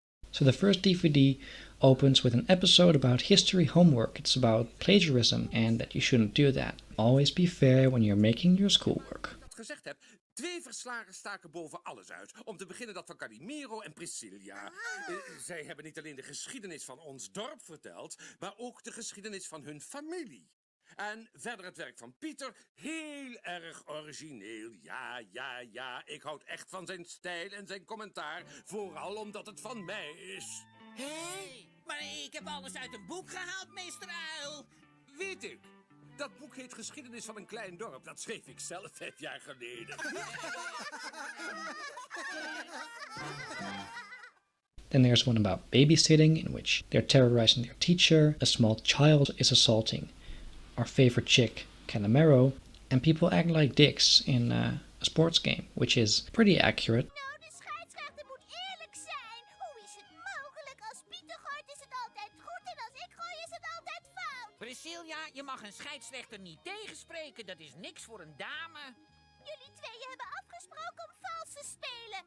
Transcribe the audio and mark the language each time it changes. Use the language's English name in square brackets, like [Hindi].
[English] So the first DVD opens with an episode about history homework. It's about plagiarism and that you shouldn't do that. Always be fair when you're making your schoolwork. [Dutch] Gezegd heb, 2 verslagen staken boven alles uit. Om te beginnen dat van Calimero en Priscilla. Zij hebben niet alleen de geschiedenis van ons dorp verteld, maar ook de geschiedenis van hun familie. En verder het werk van Pieter, heel erg origineel. Ja, ik houd echt van zijn stijl en zijn commentaar. Vooral omdat het van mij is. Hé, maar ik heb alles uit een boek gehaald, meester Uil. Weet ik. Dat boek heet Geschiedenis van een klein dorp. Dat schreef ik zelf 5 jaar geleden. [English] Then there's one about babysitting, in which they're terrorizing their teacher, a small child is assaulting our favorite chick, Calimero, and people act like dicks in a sports game, which is pretty accurate. [Dutch] Nou, de scheidsrechter moet eerlijk zijn. Hoe is het mogelijk? Als Pieter gooit is het altijd goed en als ik gooi is het altijd fout. Priscilla, je mag een scheidsrechter niet tegenspreken. Dat is niks voor een dame. Jullie tweeën hebben afgesproken om vals te spelen.